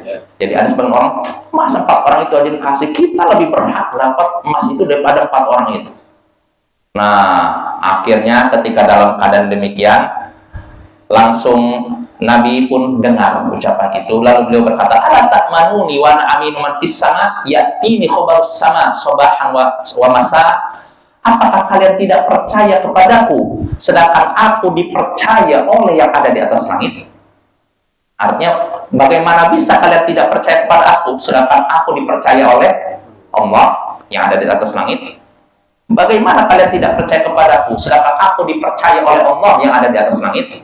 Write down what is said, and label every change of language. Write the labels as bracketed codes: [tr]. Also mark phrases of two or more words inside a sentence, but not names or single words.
[id] Jadi ada sebagian orang, masa 4 orang itu aja dikasih, kita lebih berhak dapat emas itu daripada 4 orang itu. Nah, akhirnya ketika dalam keadaan demikian, langsung Nabi pun dengar ucapan itu, lalu beliau berkata, [ar] "ألا تأمنوني وأنا أمين من في السماء يأتيني خبر السماء صباحا ومساء." [id] Apakah kalian tidak percaya kepadaku, sedangkan aku dipercaya oleh yang ada di atas langit? Artinya, bagaimana bisa kalian tidak percaya kepada aku, sedangkan aku dipercaya oleh Allah yang ada di atas langit? Bagaimana kalian tidak percaya kepadaku, sedangkan aku dipercaya oleh Allah yang ada di atas langit?